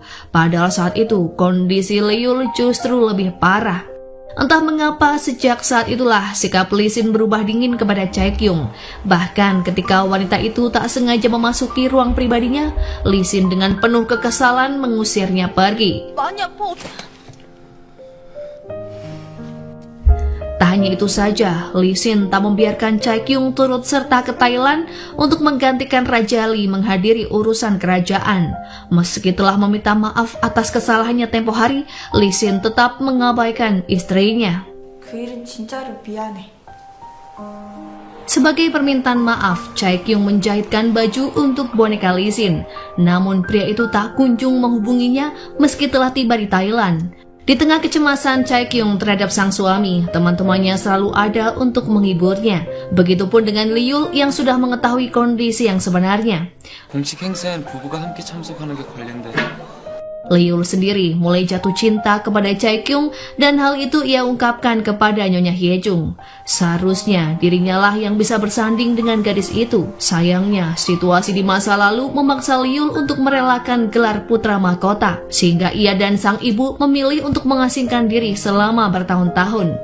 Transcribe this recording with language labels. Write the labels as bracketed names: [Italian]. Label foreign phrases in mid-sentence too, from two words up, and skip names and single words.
[Indonesian] Padahal saat itu kondisi Liul justru lebih parah. Entah mengapa sejak saat itulah sikap Lee Sin berubah dingin kepada Chae-kyung. Bahkan ketika wanita itu tak sengaja memasuki ruang pribadinya, Lee Sin dengan penuh kekesalan mengusirnya pergi. [Korean] 많이 아파. [Indonesian] Tak hanya itu saja, Lee Sin tak membiarkan Chae-kyung turut serta ke Thailand untuk menggantikan Raja Lee menghadiri urusan kerajaan. Meski telah meminta maaf atas kesalahannya tempo hari, Lee Sin tetap mengabaikan istrinya. [Korean] 그 일은 진짜로 미안해. [Indonesian] Sebagai permintaan maaf, Chae-kyung menjahitkan baju untuk boneka Lee Sin. Namun pria itu tak kunjung menghubunginya meski telah tiba di Thailand. Di tengah kecemasan Chae-kyung terhadap sang suami, teman-temannya selalu ada untuk menghiburnya. Begitupun dengan Liul yang sudah mengetahui kondisi yang sebenarnya. [Korean] 공식 행사엔 부부가 함께 참석하는 게 관례인데. [Indonesian] Liul sendiri mulai jatuh cinta kepada Chae-kyung dan hal itu ia ungkapkan kepada Nyonya Hyejung. Seharusnya dirinya lah yang bisa bersanding dengan gadis itu. Sayangnya situasi di masa lalu memaksa Liul untuk merelakan gelar putra mahkota, sehingga ia dan sang ibu memilih untuk mengasingkan diri selama bertahun-tahun.